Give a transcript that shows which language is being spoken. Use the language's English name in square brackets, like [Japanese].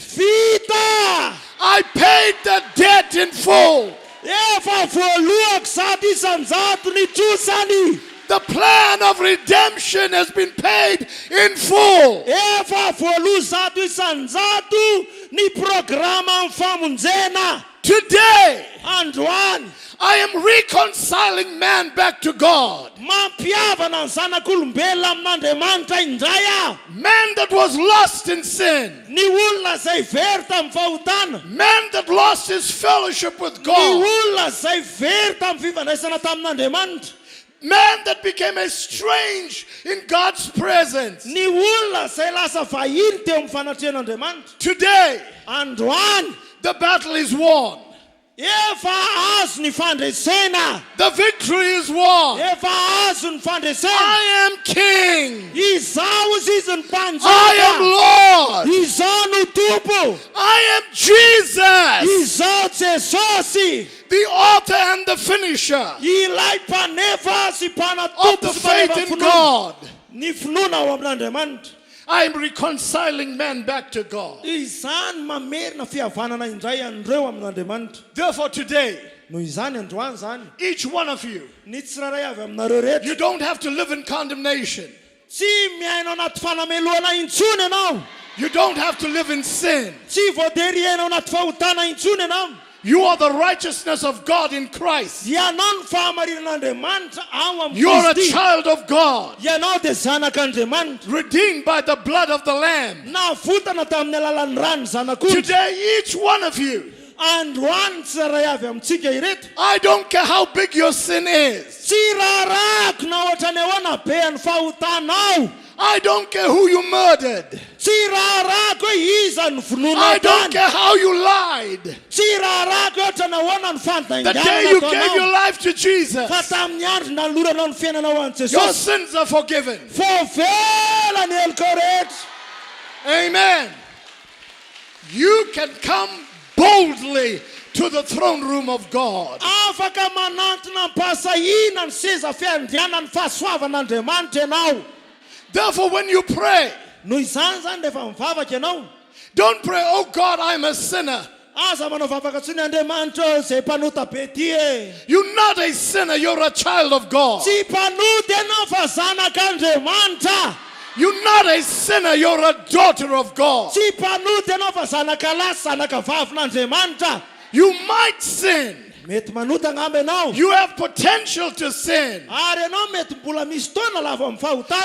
[Malagasy] Vita! [English] I paid the debt in full. [Malagasy] Efa voalohako zato isanjato ny trosany. [English] The plan of redemption has been paid in full. [Malagasy] Efa voaloha zato isanjato ny programa amin'ny famonjena. [English] Today, [Malagasy] Androany. [English] I am reconciling man back to God. [Malagasy] Mampiavana ny zanak'olombelona amin'Andriamanitra indray aho. [English] Man that was lost in sin. [Malagasy] Ny olona izay very tamin'ny fahotana. [English] Man that lost his fellowship with [Malagasy] Ny [English] God. [Malagasy] olona izay very tamin'ny fifandraisana tamin'Andriamanitra. [English] Man that became estranged in God's presence. [Malagasy] Ny olona izay lasa vahiny teo amin'ny fanatrehan'Andriamanitra. [English] Today, [Malagasy] Androany. [English] the battle is won. [Malagasy] Efa azo ny fandresena. [English] The victory is won. [Malagasy] Efa azo ny fandresena. [English] I am king. [Malagasy] Izao izy ny mpanjaka. [English] I am Lord. [Malagasy] Izao no tompo. [English] I am Jesus, [Malagasy] Izao Jesosy. [English] the author and the finisher [Malagasy] Ilay mpanefa sy [English] of the [Malagasy] mpanatompo sy [English] faith [Malagasy] mpaneva [English] in [Malagasy] finoana. [English] God. [Malagasy] Ny finoana ao amin'Andriamanitra. [English] I am reconciling man back to God. [Malagasy] Izany mamerina fihavanana indray andreo amin'Andriamanitra. [English] Therefore today, [Malagasy] Noho izany androany zany. [English] each one of you, [Malagasy] Ny tsirairay avy aminareo rehetra. [English] you don't have to live in condemnation. [Malagasy] Tsy miaina anaty fanameloana intsony ianao. [English] You don't have to live in sin. [Malagasy] Tsy voatery iaina anaty fahotana intsony ianao. [English] You are the righteousness of God in Christ. [Malagasy] Ianao ny fahamarinan'Andriamanitra ao amin'ny [English] You are a [Malagasy] Kristy. [English] child of God, [Malagasy] Ianao dia zanak'Andriamanitra. [English] redeemed by the blood of the Lamb. [Malagasy] Navotana tamin'ny alalan'ny rano zanak'ondry. [English] Today, each one of you, [Malagasy] Androany tsirairay avy amintsika ireto. [English] I don't care how big your sin is. [Malagasy] Tsy rarako na ohatra ny ahoana be ny fahotanao. [English] I don't care who you murdered. [Malagasy] Tsy rarako hoe iza ny vonoana [English] I don't [Malagasy] tany. [English] care how you lied. [Malagasy] Tsy rarako ohatra ny ahoana ny [English] The day [Malagasy] fandanganana [English] you gave your [Malagasy] ataonao. [English] life to Jesus, [Malagasy] Fa tamin'ny andro naloranao ny fiainanao an'i [English] your [Malagasy] Jesosy. [English] sins are forgiven. [Malagasy] Fovela ny heliko rehetra. [English] Amen. You can come boldly to the throne room of God. [Malagasy] Afaka manantona mpasahina ny seza fiandriana ny fahasoavan'Andriamanitra ianao. [English] Therefore, when you pray, [Malagasy] Noho izany zany rehefa mivavaka ianao. [English] don't pray, oh God, I'm a sinner. [Malagasy] aza manao vavaka tsy ny Andriamanitra zay mpanota be ty e. [English] You're not a sinner, you're a child of God. [Malagasy] Tsy mpanota ianao fa zanak'Andriamanitra. [English] You're not a sinner, you're a daughter of God. [Malagasy] Tsy mpanota ianao fa zanaka lahy sy zanaka vavin'Andriamanitra. [English] You might sin. [Malagasy] Mety manota ngamba ianao. [English] You have potential to sin. [Malagasy] Ary ianao mety mbola misy taona lava amin'ny fahotana.